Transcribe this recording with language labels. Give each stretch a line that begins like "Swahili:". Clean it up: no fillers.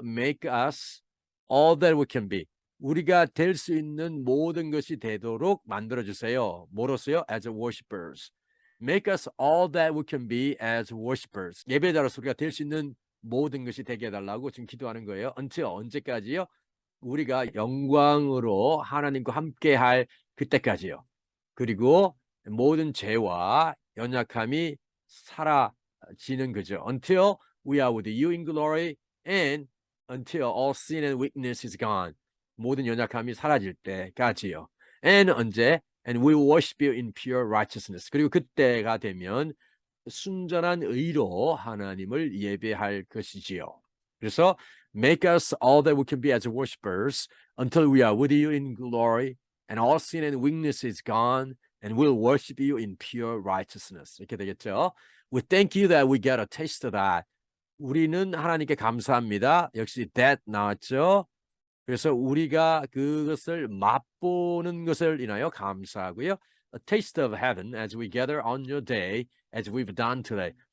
English: Make us all that we can be.
Korean: 우리가 될 수 있는 모든 것이 되도록 만들어 주세요. 뭐로서요?
English: As worshipers. Make us all that we can be as worshipers.
Korean: 예배자로서 우리가 될 수 있는 모든 것이 되게 해달라고 지금 기도하는 거예요. 언제까지요? 우리가 영광으로 하나님과 함께할 그때까지요. 그리고 모든 죄와 연약함이 사라지는 거죠.
English: Until we are with you in glory and until all sin and weakness is gone.
Korean: 모든 연약함이 사라질 때까지요.
English: And
Korean: 언제?
English: And we will worship you in pure righteousness.
Korean: 그리고 그때가 되면 순전한 의로 하나님을 예배할 것이지요. 그래서
English: make us all that we can be as worshipers until we are with you in glory and all sin and weakness is gone and we'll worship you in pure righteousness.
Korean: 이렇게 되겠죠.
English: We thank you that we get a taste of that.
Korean: 우리는 하나님께 감사합니다. 역시 that 나왔죠. 그래서 우리가 그것을 맛보는 것을 인하여 감사하고요.
English: A taste of heaven as we gather on your day as we've done today.